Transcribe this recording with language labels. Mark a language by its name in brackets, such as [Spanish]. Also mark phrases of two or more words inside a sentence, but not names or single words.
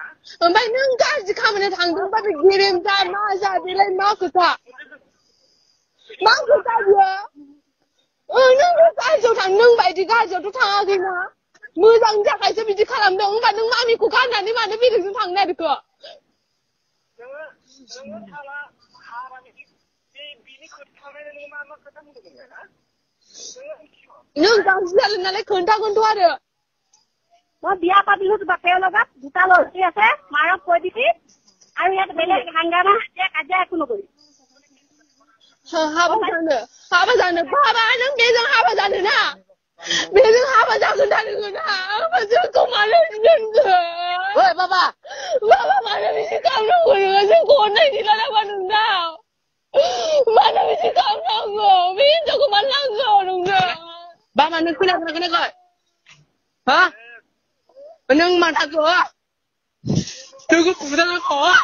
[Bodo] ओमफ्राय नों गाज्रि खामानियाव थांदोंबा बे गेरेम जा मा जा बेलाय मा खोथा बियो नों गाज्रियाव थां नों बायदि गाज्रियावथ' थाङाखैना मोजांनि थाखायसो बिदि खालामदों होमबा नों मामिखौ गाननानै मानो बेलेगजों थांनो नागिरखो नोङो थाला हारानि बे बिनि खोथाखायनो नोङो मा खोथा बुंदोंमोन ना नों गाज्रि जादों नालाय खोन्थागोनथ' आरो [Assamese] মই বিয়া পাতিলো বাপেৰ লগত দুটা লৰি আছে মাৰক কৈ দিবি আৰু ইয়াত বেলেগ হাংগামা কাজিয়া একো নকৰি [Bodo] हाबा जानो बाबा नों बेजों हाबा जानो ना बेजों हाबा जागोन ना ना जोंखौ मानो दोनखो ओइ बाबा मानो बिदि खालामनांगौ नोङो जोंखौ अननाय गैला नामा नोंनाव मानो बिदि खालामनांगौ बे हिनजावखौ मानो नांगौ नोंनो बाबा नों खोनाखै हा नों मा थाखो नोंखौ बुजानांगौ